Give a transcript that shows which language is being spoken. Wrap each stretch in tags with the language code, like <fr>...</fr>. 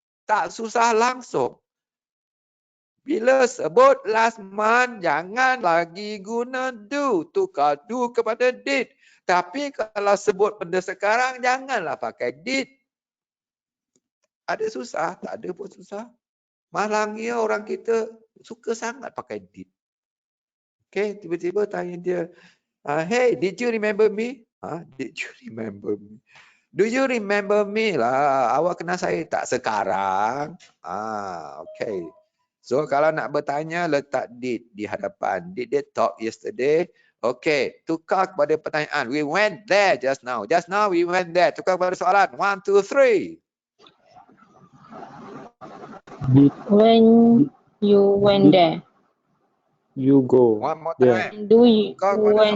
<ms>Tak susah langsung. Bila sebut</ms> <en>last month,</en> <ms>jangan lagi guna do. Tukar do kepada did. Tapi kalau sebut benda sekarang, janganlah pakai did. Ada susah? Tak ada pun susah. Malangnya orang kita suka sangat pakai did.</ms> <en>Okay,</en> <ms>tiba-tiba tanya dia,</ms> <en>hey, did you remember me? Did you remember me? Do you remember me lah?</en> <ms>Awak kenal saya tak sekarang? Okay. So kalau nak bertanya, letak did di hadapan.</ms> <en>Did they talk yesterday? Okay.</en> <ms>Tukar kepada pertanyaan.</ms> <en>We went there just now. Just now we went there.</en> <ms>Tukar kepada soalan.</ms> <en>1, 2, 3. When you went there. You go One more there. time. Do you</en> <ms>Tukar kepada</ms> <en>went</en>